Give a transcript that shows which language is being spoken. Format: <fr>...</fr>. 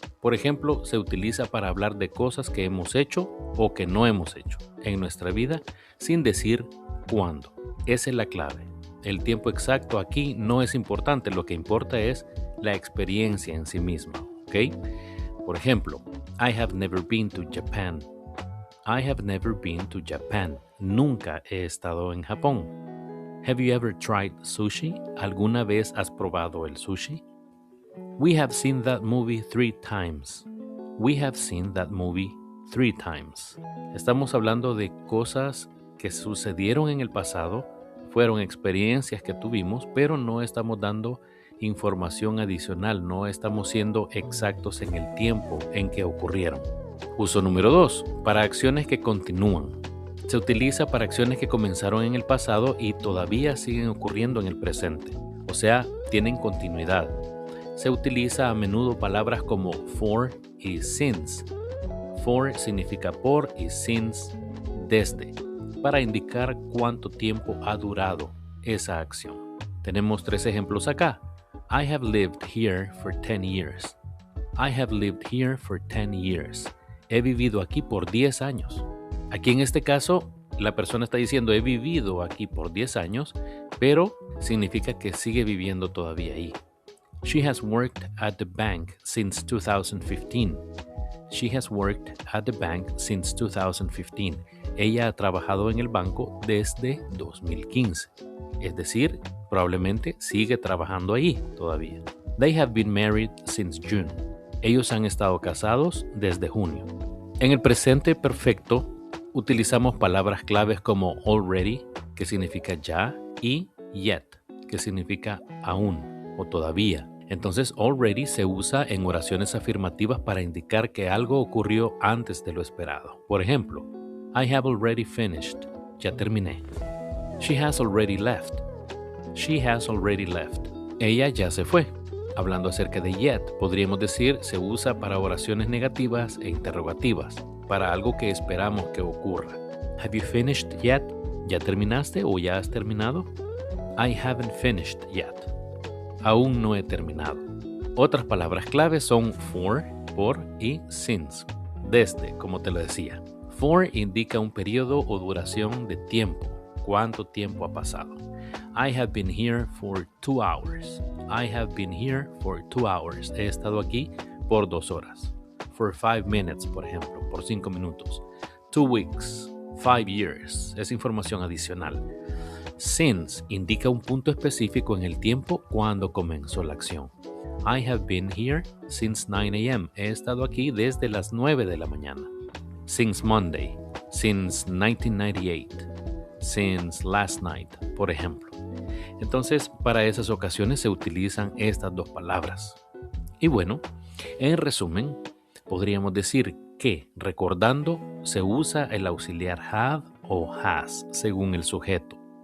<es>Por ejemplo, se utiliza para hablar de cosas que hemos hecho o que no hemos hecho en nuestra vida sin decir cuándo. Esa es la clave. El tiempo exacto aquí no es importante, lo que importa es la experiencia en sí misma, ¿ok? Por ejemplo,</es> <en>I have never been to Japan. I have never been to Japan.</en> <es>Nunca he estado en Japón.</es> <en>Have you ever tried sushi?</en> <es>¿Alguna vez has probado el sushi?</es> <en>We have seen that movie 3 times. We have seen that movie 3 times.</en> <es>Estamos hablando de cosas que sucedieron en el pasado, fueron experiencias que tuvimos, pero no estamos dando información adicional, no estamos siendo exactos en el tiempo en que ocurrieron. Uso número 2, para acciones que continúan. Se utiliza para acciones que comenzaron en el pasado y todavía siguen ocurriendo en el presente, o sea, tienen continuidad. Se utiliza a menudo palabras como for y since. For significa por y since desde, para indicar cuánto tiempo ha durado esa acción. Tenemos 3 ejemplos acá.</es> <en>I have lived here for 10 years. I have lived here for 10 years.</en> <es>He vivido aquí por 10 años. Aquí en este caso, la persona está diciendo he vivido aquí por 10 años, pero significa que sigue viviendo todavía ahí.</es> <en>She has worked at the bank since 2015. She has worked at the bank since 2015.</en> <es>Ella ha trabajado en el banco desde 2015. Es decir, probablemente sigue trabajando ahí todavía.</es> <en>They have been married since June.</en> <es>Ellos han estado casados desde junio. En el presente perfecto, utilizamos palabras claves como already, que significa ya, y yet, que significa aún o todavía. Entonces, already se usa en oraciones afirmativas para indicar que algo ocurrió antes de lo esperado. Por ejemplo,</es> <en>I have already finished.</en> <es>Ya terminé.</es> <en>She has already left. She has already left.</en> <es>Ella ya se fue. Hablando acerca de yet, podríamos decir se usa para oraciones negativas e interrogativas, para algo que esperamos que ocurra.</es> <en>Have you finished yet?</en> <es>¿Ya terminaste o ya has terminado?</es> <en>I haven't finished yet.</en> <es>Aún no he terminado. Otras palabras claves son for, por y since, desde, como te lo decía. For indica un periodo o duración de tiempo, cuánto tiempo ha pasado.</es> <en>I have been here for 2 hours. I have been here for 2 hours.</en> <es>He estado aquí por 2 horas.</es> <en>For 5 minutes,</en> <es>por ejemplo, por 5 minutos.</es> <en>2 weeks, 5 years.</en> <es>Es información adicional. Since indica un punto específico en el tiempo cuando comenzó la acción.</es> <en>I have been here since 9 a.m.</en> <es>He estado aquí desde las 9 de la mañana.</es> <en>Since Monday. Since 1998. Since last night,</en> <es>por ejemplo. Entonces, para esas ocasiones se utilizan estas 2 palabras. Y bueno, en resumen, podríamos decir que, recordando, se usa el auxiliar have o has, según el sujeto.</es>